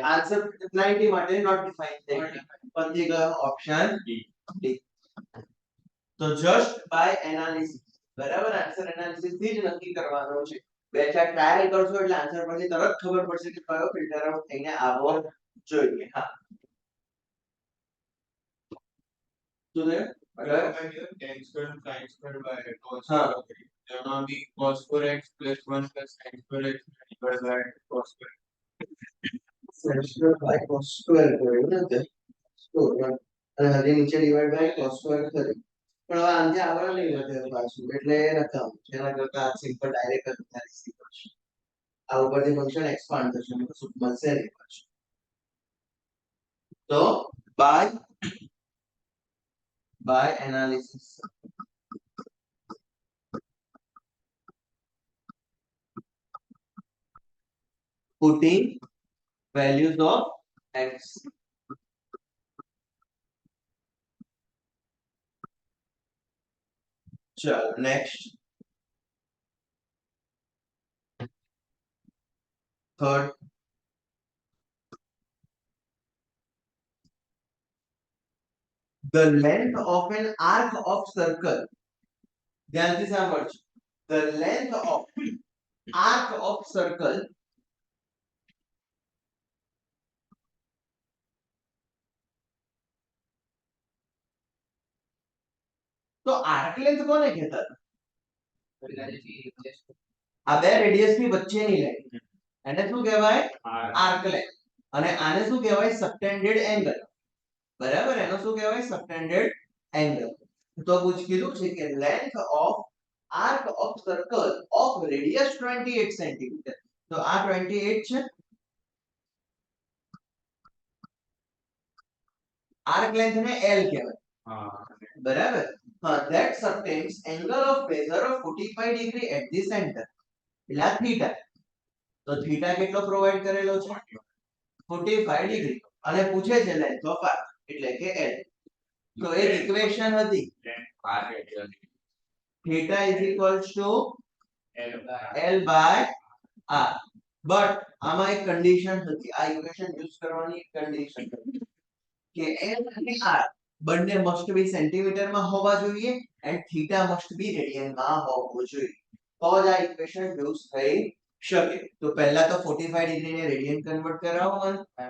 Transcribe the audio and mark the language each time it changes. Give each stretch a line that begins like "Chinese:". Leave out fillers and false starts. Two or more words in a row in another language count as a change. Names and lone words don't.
Gujarati: આન્સર 90 માટે
English: not define
Gujarati: થઈ પતી ગયો ઓપ્શન ડી તો
English: just by analysis
Gujarati: બરાબર આન્સર એનાલિસિસ થી જ નક્કી કરવાનો છે બે ચાર ટ્રાયલ કરશો એટલે આન્સર પરથી તરત ખબર પડશે કે કયો
English: filter out
Gujarati: થઈને આવવો જોઈએ હા તો
English: tan square sin square by cos
Gujarati: હા.
English: square જેમાં બી cos square x plus 1 plus sin square x divided by cos square sin square by cos square
Gujarati: કર્યું ને તે સ્ક્વેર અને હજી નીચે
English: divide by cos square
Gujarati: કર્યું પણ હવે આને આવરણ નહીં વધે પાછું એટલે એ નકામ એના કરતા
English: simple direct
Gujarati: જ ઉતારી શકીએ છીએ આ ઉપરથી ફંક્શન એક્સપાન્ડ થશે એટલે શું મળશે નહીં પાછું તો
English: by analysis putting values of x चलो next third the length of an arc of circle
Gujarati: ધ્યાનથી સાંભળજો
English: the length of arc of circle
Gujarati: તો
English: arc length
Gujarati: કોને કહેતા આ બે રેડિયસ ની વચ્ચેની લાઈન એને શું કહેવાય
English: arc length
Gujarati: અને આને શું કહેવાય
English: subtended angle
Gujarati: બરાબર એનો શું કહેવાય
English: subtended angle
Gujarati: તો પૂછ કીધું છે કે
English: length of arc of circle of radius 28 centimeter
Gujarati: તો આ 28 છે આર્ક લેન્થ ને L કહેવાય બરાબર હા
English: that subtends angle of measure of 45 degree at the center
Gujarati: એટલે આ થીટા તો થીટા કેટલો પ્રોવાઈડ કરેલો છે 45 ડિગ્રી અને પૂછે છે
English: length of arc
Gujarati: એટલે કે L તો એક ઇક્વેશન હતી
English: theta is equals to L by R but
Gujarati: આમાં એક કન્ડિશન હતી આ
English: equation use
Gujarati: કરવાની એક કન્ડિશન હતી કે L અને R બંને
English: must be centimeter
Gujarati: માં હોવા જોઈએ એન્ડ થીટા
English: must be radian
Gujarati: માં હોવું જોઈએ તો જ આ
English: equation use
Gujarati: થઈ શકે તો પહેલા તો 45 ડિગ્રી ને રેડિયન કન્વર્ટ કરાવો મને